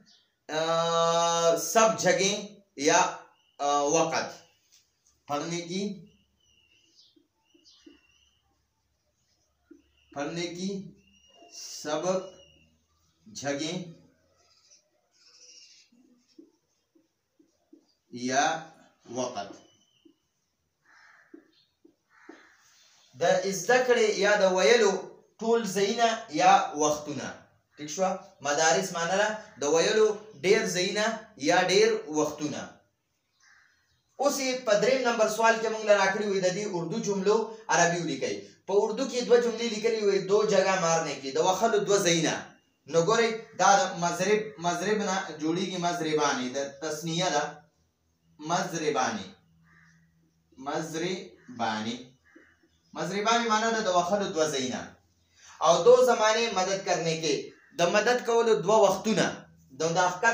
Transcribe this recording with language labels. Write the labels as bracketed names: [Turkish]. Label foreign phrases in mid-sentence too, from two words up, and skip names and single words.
[Urdu] سب جگہیں یا وقت پڑھنے کی سب جگہیں یا وقت [Pashto] د زده کړې یا د ویلو ټول ځایونه یا وختونه ٹھیک شو مدارس معنی ده د ویلو ډیر ځایونه یا ډیر وختونه اوس په دریم نمبر سوال کې موږ راکړي وي د دې اردو جملو عربي ولیکئ په اردو کې دوه جملې لیکلي وي [Urdu] دو جگہ مارنے [Pashto] کې د وخلو دوه ځایونه نو ګورئ دا مضرب نه جوړیږي مضربانی د تسنیه ده مضربانی معنی ده د وخلو دوه ځایونه او [Urdu] دو زمانه مدد کرنے [Pashto] کې د مدد کولو دوه وختونه د حقیقت